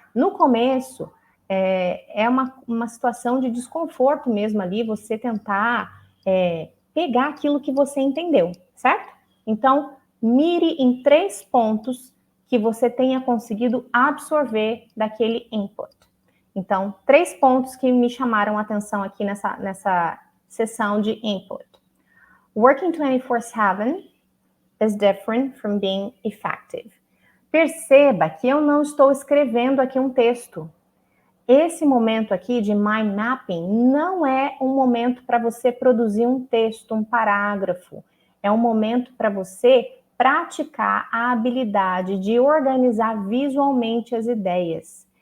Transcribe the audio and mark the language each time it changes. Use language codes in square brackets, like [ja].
[pt] No começo, é uma situação de desconforto mesmo ali, você tentar pegar aquilo que você entendeu, certo? Então, mire em 3 pontos que você tenha conseguido absorver daquele input. Então, 3 pontos que me chamaram a atenção aqui nessa sessão de input. [en] Working 24/7 is different from being effective. [pt] Perceba que eu não estou escrevendo aqui um texto. Esse momento aqui de mind mapping não é um momento para você produzir um texto, um parágrafo. É um momento para você praticar a habilidade de organizar visualmente as ideias.